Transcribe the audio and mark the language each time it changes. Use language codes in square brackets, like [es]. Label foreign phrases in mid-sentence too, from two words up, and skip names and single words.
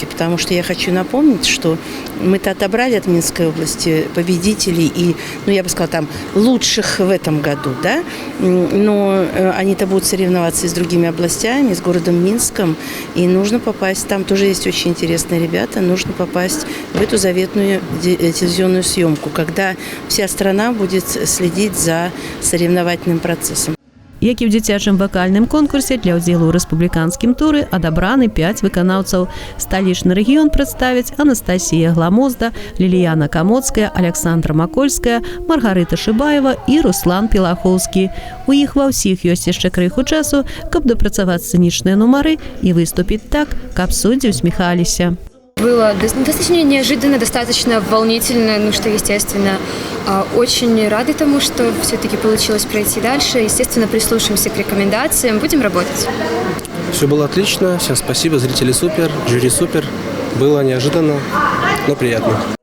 [ru] Потому что я хочу напомнить, что мы-то отобрали от Минской области победителей и, я бы сказала, там, лучших в этом году, да, но они-то будут соревноваться и с другими областями, с городом Минском, и нужно попасть, там тоже есть очень интересные ребята, нужно попасть в эту заветную телевизионную съемку, когда вся страна будет следить за соревновательным процессом. [be] Як і ў дзіцячым вакальным конкурсе, для ўдзелу ў рэспубліканскім туры адабраны 5 выканаўцаў. Сталічны рэгіён прадставяць Анастасія Гламозда, Ліліяна Камоцкая, Александра Макольская, Маргарыта Шыбаева і Руслан Пелахоўскі. У іх ва ўсіх ёсць яшчэ крыху часу, каб дапрацаваць сцэнічныя нумары і выступіць так, каб суддзі усміхаліся. [ru] Было достаточно неожиданно, достаточно волнительно, что естественно. Очень рады тому, что все-таки получилось пройти дальше. Естественно, прислушаемся к рекомендациям, будем работать. Все было отлично, всем спасибо, зрители супер, жюри супер. Было неожиданно, но приятно.